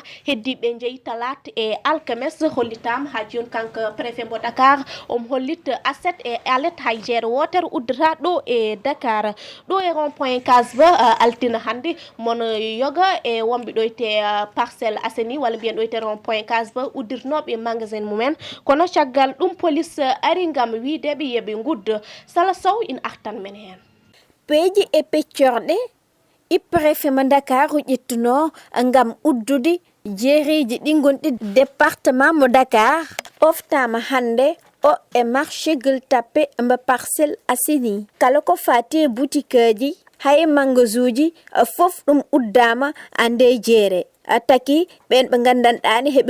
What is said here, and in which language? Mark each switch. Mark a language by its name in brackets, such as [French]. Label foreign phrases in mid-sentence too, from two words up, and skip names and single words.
[Fula] heddiɓe jeeyi talata e alkames hollitama ha joni kanko préfet mbo Dakar hollit aset e alet hay jeere wotere uddata ɗo e Dakar ɗo e rond point Kasba altina hande mono yoga e wonɓe ɗo te Parcelles Assainies walla mbiyen ɗo te rond point Kasba uddirnoɓe magasin mumen kono caggal ɗum police ari ngam wideɓe yeɓe gudda Sala Sow in artan men hen peeji e peccorɗe i préfet mo Dakar ƴettuno ngam uddude jeereji ɗi gonɗi département mo Dakar oftama hande o e marché Gueule Tapée mbo Parcelles Assainies kala ko fati boutique ji hay magazuji fof ɗum uddama ande jeere taki ɓen ɓe gandanɗani heɓe